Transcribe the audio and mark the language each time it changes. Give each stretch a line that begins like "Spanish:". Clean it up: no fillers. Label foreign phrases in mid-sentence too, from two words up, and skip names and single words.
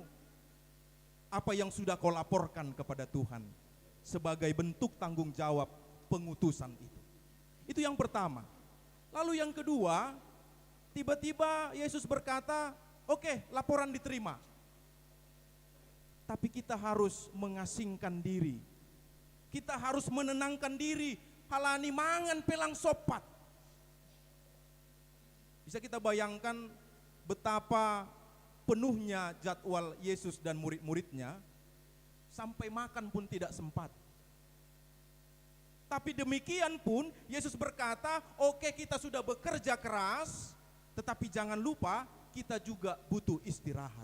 Indonesian: Apa yang sudah kau laporkan kepada Tuhan sebagai bentuk tanggung jawab pengutusan itu. Itu yang pertama. Lalu yang kedua, tiba-tiba Yesus berkata, oke, laporan diterima. Tapi kita harus mengasingkan diri. Kita harus menenangkan diri.
Batak Simalungun: Halani mangan pelang sopat.
Indonesian: Bisa kita bayangkan betapa penuhnya jadwal Yesus dan murid-muridnya, sampai makan pun tidak sempat. Tapi demikian pun Yesus berkata, oke, kita sudah bekerja keras, tetapi jangan lupa kita juga butuh istirahat.